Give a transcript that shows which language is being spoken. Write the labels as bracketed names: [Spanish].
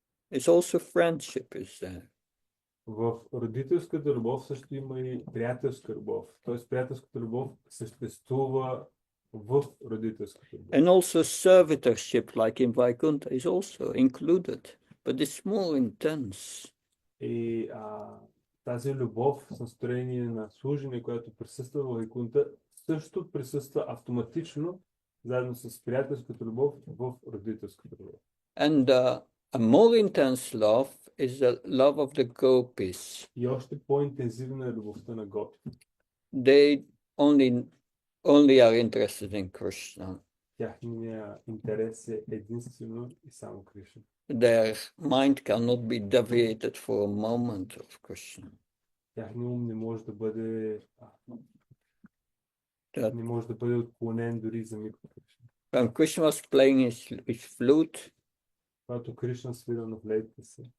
[English] It's also friendship is there. [Bulgarian] В родителската любов също има и приятелска любов. Тоест приятелската любов съществува в родителската любов. [English] And also servitorship, like in Vaikuntha, is also included, but it's more intense. [Bulgarian] И тази любов с настроение на служене, която присъства в Вайкунта, също присъства автоматично, заедно с приятелската любов в родителската любов. [English] And a more intense love is the love of the gopis. [Bulgarian] И още по-интензивна е любовта на гопите. [English] They only are interested in Krishna. [Bulgarian] Тяхният интерес е единствено и само Кришна. [English] Their mind cannot be deviated for a moment of Krishna. [Bulgarian] Тяхният ум не може да бъде [English] That [Bulgarian] отклонен дори за миг от Кришна. [English] when Krishna was playing his flute, [Bulgarian] Когато Кришна свира на флейтата си,